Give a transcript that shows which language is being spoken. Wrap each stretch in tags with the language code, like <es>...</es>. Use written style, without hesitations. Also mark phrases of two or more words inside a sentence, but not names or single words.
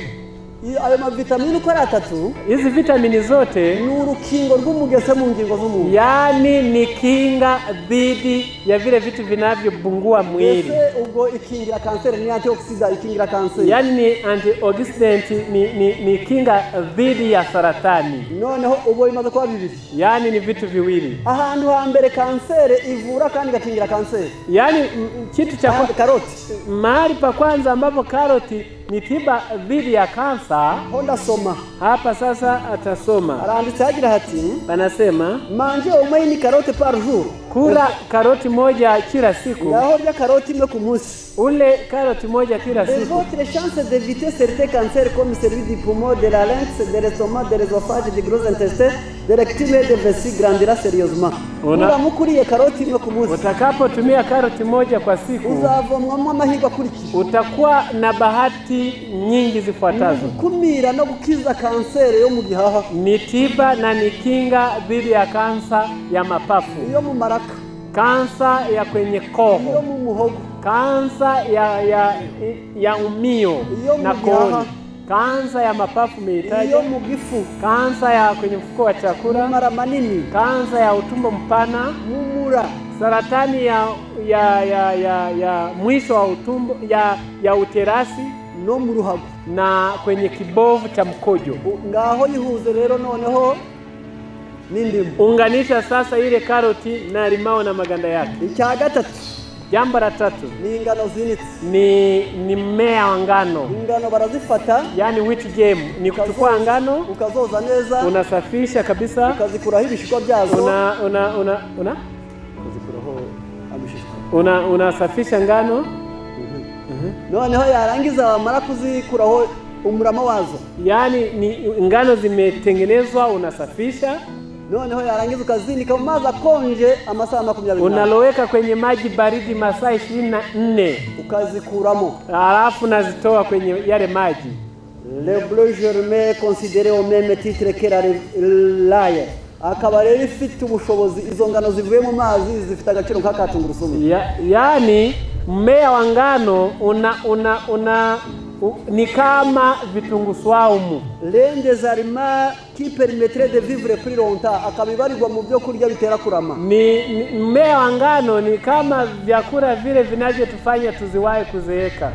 <rw>Ayo mavitamini uko ari atatu,</rw> <sw>hizi vitamini zote</sw> <rw>ni urukingo rw'umugese mu ngingo z'umuntu,</rw> <sw>yani ni kinga dhidi ya vile vitu vinavyobungua mwili.</sw> <rw>Ubwo ikingira kanseri, ni antioxidant ikingira kanseri,</rw> <sw>yani ni antioxidant, ni kinga dhidi ya saratani.</sw> <rw>Noneho ubwo imaze kuba bibiri,</rw> <sw>yani ni vitu viwili.</sw> <rw>Ahantu hambere kanseri ivura kandi gakingira kanseri,</rw> <sw>yani kitu cha karoti. Mahali pa kwanza ambapo karoti ni tiba dhidi ya kansa.</sw> <rw>Honda soma</rw> <sw>hapa sasa, atasoma</sw> <rw>aranditse agira hati,</rw> <sw>anasema</sw> <fr>manger au moins une carotte par jour,</fr> <sw>kula karoti moja kila siku.</sw> <rw>Ngaho rya karoti imwe ku munsi,</rw> <sw>ule karoti moja kila siku.</sw> <fr>Votre chance d'éviter certains cancers comme celui du poumon, de la larynx, de l'estomac, de l'œsophage, du gros intestin, de rectum et de vessie grandira sérieusement.</fr> <rw>Uramukuriye karoti imwe ku munsi,</rw> <sw>utakapotumia karoti moja kwa siku,</sw> <rw>uzavomwamo amahirwe akurikira,</rw> <sw>utakuwa na bahati nyingi zifuatazo:</sw> <rw>kumira no gukiza kanseri yo mu gihaha,</rw> <sw>ni tiba na ni kinga dhidi ya kansa ya mapafu,</sw> <rw>iyo mu maraka,</rw> <sw>kansa ya kwenye koo,</sw> <rw>iyo mu muhogo,</rw> <sw>kansa ya umio na kooni, kansa ya mapafu meitaje,</sw> <rw>iyo mu gifu,</rw> <sw>kansa ya kwenye mfuko wa chakula,</sw> <rw>mara manini,</rw> <sw>kansa ya utumbo mpana,</sw> <rw>mumura,</rw> <sw>saratani ya mwisho wa utumbo, ya uterasi</sw> <rw>no mu ruhago</rw> <sw>na kwenye kibovu cha mkojo.</sw> <rw>Ngaho yihuze rero noneho n'indimu.</rw> <sw>Unganisha sasa ile karoti na limao na maganda yake.</sw> <rw>Icya gatatu,</rw> <sw>jambo la tatu,</sw> <rw>ni ingano zinitse,</rw> <sw>ni mmea wa ngano.</sw> <rw>Ingano barazifata,</rw> <sw>yani</sw> <en>wheat germ,</en> <sw>ni kuchukua ngano</sw> <rw>ukazoza neza,</rw> <sw>unasafisha kabisa,</sw> <rw>ukazikuraho ibishishwa byazo, kuzikuraho abishishwa,</rw> <sw>unasafisha ngano.</sw> <rw>Noneho yarangiza wamara kuzikuraho umurama wazo,</rw> <sw>yani ni ngano zimetengenezwa, unasafisha.</sw> <rw>Noneho yarangiza ukazinika mu mazi akonje amasaha 24,</rw> <sw>unaloweka kwenye maji baridi masaa 24,</sw> <rw>ukazikuramo,</rw> <sw>alafu nazitoa kwenye yale maji.</sw> <fr>Le bleu germain considéré au même titre que l'ail,</fr> <rw>akaba rero ifite ubushobozi, izo ngano zivuye mu mazi zifite agaciro nk'akatungurusumu.</rw> <sw>Yani mmea wa ngano ni kama vitunguu swaumu,</sw> <fr>l'un des aliments qui permettrait de vivre plus longtemps,</fr> <rw>akabibarirwa mu byo kurya bitera kurama.</rw> <sw>Ni mmea wa ngano ni kama vyakula vile vinavyotufanya tuziwahi kuzeeka.</sw>